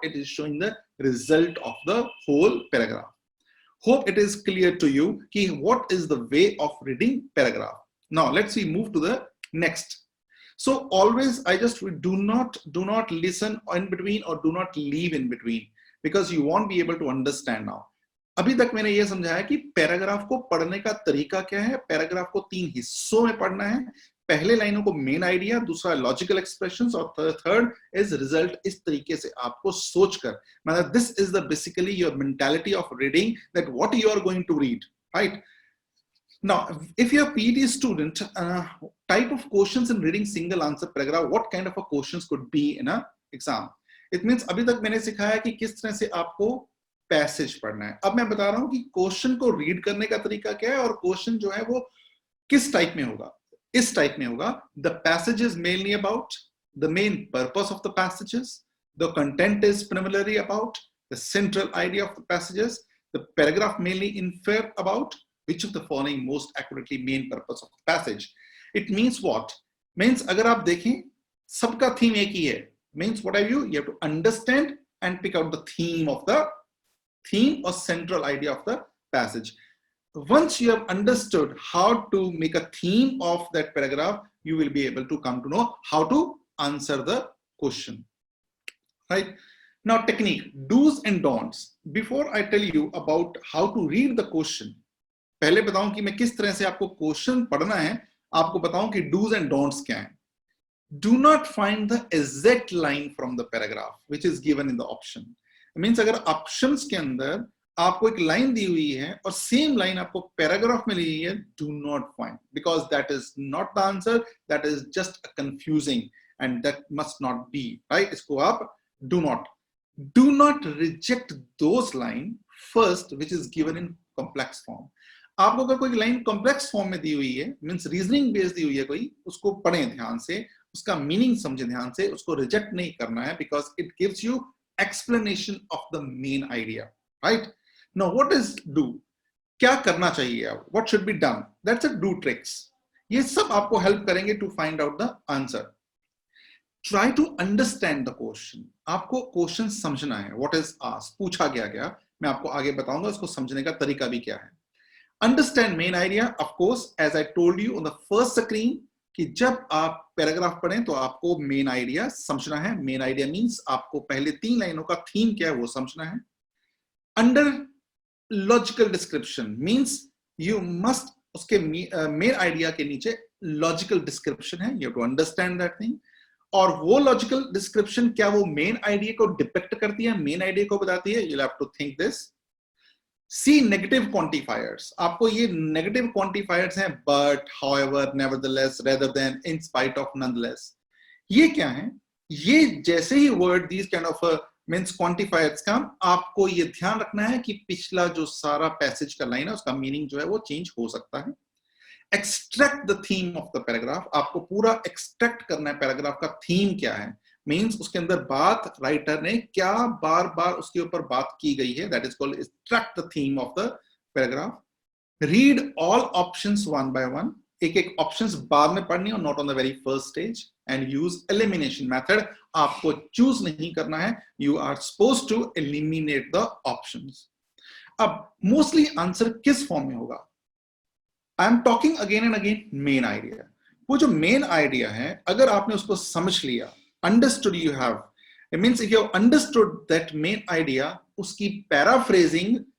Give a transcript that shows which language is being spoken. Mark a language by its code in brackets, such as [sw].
[en] It is showing the result of the whole paragraph. Hope it is clear to you ki what is the way of reading paragraph. Now let's see, move to the next. So always I just do not listen in between or do not leave in between, because you won't be able to understand now. [hi] अभी तक मैंने ये समझाया कि paragraph को पढ़ने का तरीका क्या है. पैराग्राफ को 3 हिस्सों में पढ़ना है. पहले लाइनों को मेन आइडिया, दूसरा लॉजिकल एक्सप्रेशंस और थर्ड इज रिजल्ट. इस तरीके से आपको सोचकर, मतलब [en] This is the basically your mentality of reading, that what you are going to read, right? Now, if you're a PTE student, type of questions in reading single answer paragraph, what kind of a questions could be in a exam? It means [hi] अभी तक मैंने सिखाया कि किस तरह से आपको passage पढ़ना है. अब मैं बता रहा हूं कि क्वेश्चन को रीड करने का तरीका क्या है और क्वेश्चन जो है वो किस टाइप में होगा. इस टाइप में होगा. [en] The passage is mainly about the main purpose of the passages. The content is primarily about the central idea of the passages. The paragraph mainly infer about which of the following most accurately main purpose of the passage. It means what? [hi] Means अगर आप देखें सबका theme एक ही है. [en] Means what have you? You have to understand and pick out the theme or central idea of the passage. Once you have understood how to make a theme of that paragraph, you will be able to come to know how to answer the question. Right? Now, technique, do's and don'ts. Before I tell you about how to read the question, [hi] पहले बताऊं कि मैं किस तरह से आपको question पढ़ना है, आपको बताऊं कि do's and don'ts क्या हैं. [en] Do not find the exact line from the paragraph which is given in the option. It means [hi] अगर options के अंदर आपको एक लाइन दी हुई है और सेम लाइन आपको पैराग्राफ में ली हुई है, [en] do not find, because that is not the answer, that is just a confusing and that must not be, right? [hi] इसको आप [en] do not reject those line first which is given in complex form. [hi] आपको अगर कोई line complex form में दी हुई है, means reasoning based दी हुई है कोई, उसको पढ़ें ध्यान से, उसका मीनिंग समझें ध्यान से, उसको रिजेक्ट नहीं करना है, [en] Because it gives you explanation of the main idea, right? Now what is do? [hi] क्या करना चाहिए अब? [en] What should be done? That's a do tricks. [hi] ये सब आपको हेल्प करेंगे [en] To find out the answer. Try to understand the question. [hi] आपको question समझना है. [en] what is asked, [hi] पूछा गया. मैं आपको आगे बताऊंगा उसको समझने का तरीका भी क्या है. [en] Understand main idea, of course, as I told you on the first screen, [hi] कि जब आप पैराग्राफ पढ़ें तो आपको मेन आइडिया समझना है. मेन आइडिया मींस आपको पहले 3 लाइनों का थीम क्या है वो समझना है. [en] under logical description means you must, [hi] उसके मेन आइडिया के नीचे लॉजिकल डिस्क्रिप्शन है. [en] You have to understand that thing. [hi] और वो लॉजिकल डिस्क्रिप्शन क्या वो मेन आइडिया को डिपिक्ट करती है, मेन आइडिया को बताती है? [en] You have to think this. See negative quantifiers. [hi] आपको ये negative quantifiers हैं, but, however, nevertheless, rather than, in spite of, nonetheless. ये क्या है? ये जैसे ही word these kind of means quantifiers का, आपको ये ध्यान रखना है कि पिछला जो सारा passage का line है उसका meaning जो है वो change हो सकता है. [en] Extract the theme of the paragraph. [hi] आपको पूरा extract करना है paragraph का theme क्या है. मीन्स उसके अंदर बात राइटर ने क्या बार बार उसके ऊपर बात की गई है. [en] That is called extract the theme of the paragraph. Read all options one by one. [hi] एक ऑप्शंस बाद में पढ़नी और [en] Not on the very first stage. And use elimination method. [hi] आपको चूज नहीं करना है, [en] You are supposed to eliminate the options. [hi] अब मोस्टली आंसर किस फॉर्म में होगा? [en] I am talking again and again main idea. [hi] वो जो मेन आइडिया है, अगर आपने उसको समझ लिया, [en] understood, it means if you have understood that main idea, [hi] उसकी paraphrasing